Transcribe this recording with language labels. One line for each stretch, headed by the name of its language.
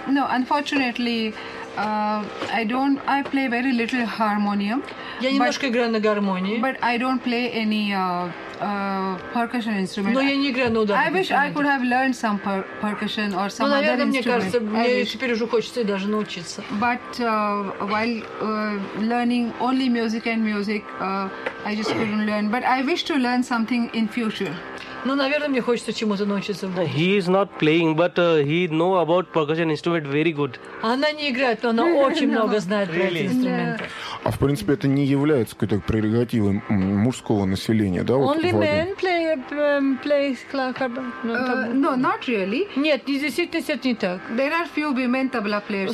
English: No, unfortunately... I play very little harmonium.
Russian: Я немножко играю на гармонии.
English: But I don't play any percussion instrument.
Russian: Но я не играю на ударных инструментах.
English: I wish I could have learned some percussion or some other instrument.
Russian: Ну, наверное, мне кажется, мне теперь уже хочется даже научиться.
English: But while learning only music and music, I just couldn't learn. But I wish to learn something in future.
Russian: Ну, наверное, мне хочется чему-то научиться.
English: He is not playing, but he know about percussion instrument very good.
Russian: Она не играет, но она очень много знает про эти инструменты. А в принципе это не является какой-то прерогативой мужского населения, да?
English: Only men play No, not really.
Russian: Нет, действительно это не так.
English: There are few women tabla players.